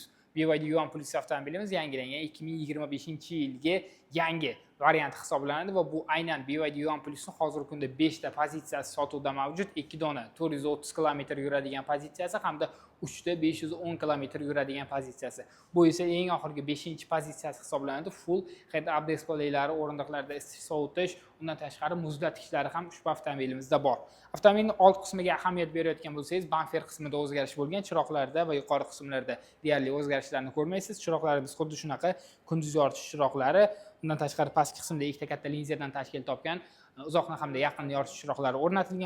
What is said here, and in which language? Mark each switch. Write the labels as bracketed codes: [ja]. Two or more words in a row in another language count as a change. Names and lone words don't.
[uz] BYD Yuan Plus avtomobilimiz yangilangan 2025-yilga yangi variant hisoblanadi va bu aynan BYD Yuan Plus'ning hozirgi kunda 5 ta pozitsiyasi sotuvda mavjud. 2 dona 430 km yuradigan pozitsiyasi hamda 3 ta 510 km yuradigan pozitsiyasi. Bu esa eng oxirgi 5-pozitsiyasi hisoblanadi. [en] Full head-up [uz] displaylari, o'rindiqlarda isitish sovutish, undan tashqari muzlatgichlari ham ushbu avtomobilimizda bor. Avtomobilning old qismiga ahamiyat berayotgan bo'lsangiz, bamper qismida o'zgarish bo'lgan, chiroqlarda va yuqori qismlarda deyarli o'zgarishlarni ko'rmaysiz. Chiroqlarimiz xuddi shunaqa kunduz yoritish chiroqlari, undan tashqari pastki qismda ikkita katta linzadan tashkil topgan uzoqni hamda yaqinni yoritish chiroqlari o'rnatilgan.